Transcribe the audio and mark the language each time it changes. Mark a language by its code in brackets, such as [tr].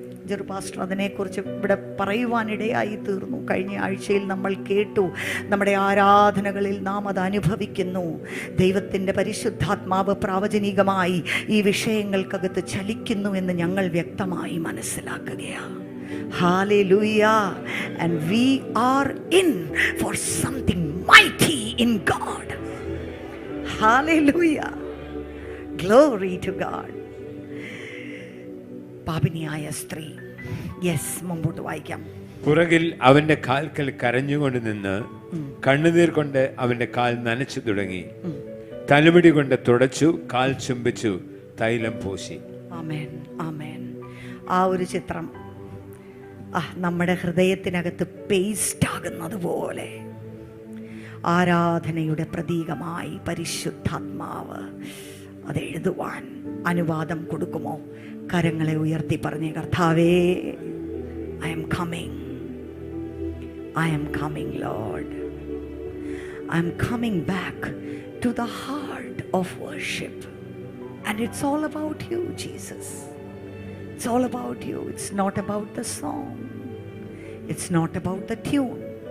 [ml] ജെറു pastor അതിനെക്കുറിച്ച് ഇവിടെ പറയുവാനിടയായി തീർന്നു. കഴിഞ്ഞ ആഴ്ചയിൽ നമ്മൾ കേട്ടു. നമ്മുടെ ആരാധനകളിൽ നാം അത് അനുഭവിക്കുന്നു. ദൈവത്തിൻ്റെ പരിശുദ്ധാത്മാവ് പ്രാവചനികമായി ഈ വിഷയങ്ങൾക്കകത്ത് ചലിക്കുന്നു എന്ന് ഞങ്ങൾ വ്യക്തമായി മനസ്സിലാക്കുകയാണ്. [en] Hallelujah. And we are in for something mighty in God. Hallelujah. Glory to God. [ml] പാപിനിയായ സ്ത്രീ. യെസ്, മുമ്പോട്ട് വായിക്കാം. പുറകിൽ അവന്റെ കാൽക്കൽ കരഞ്ഞുകൊണ്ട് നിന്ന് കണ്ണുനീർ കൊണ്ട് അവന്റെ കാൽ നനച്ചു തുടങ്ങി. തലമുടി കൊണ്ട് തുടച്ചു, കാൽ ചുംബിച്ചു, തൈലം പൂശി. ആമേൻ, ആമേൻ. ആ ഒരു ചിത്രം നമ്മുടെ ഹൃദയത്തിനകത്ത് പേസ്റ്റ് ആകുന്നത് പോലെ ആരാധനയുടെ പ്രതീകമായി പരിശുദ്ധാത്മാവ് അതെഴുതുവാൻ അനുവാദം കൊടുക്കുമോ? കരങ്ങളെ ഉയർത്തി പറഞ്ഞേ, കർത്താവേ, [en] I am coming. I am coming, Lord. I am coming back to the heart of worship. And it's all about you, Jesus. It's all about you. It's not about the song. It's not about the tune.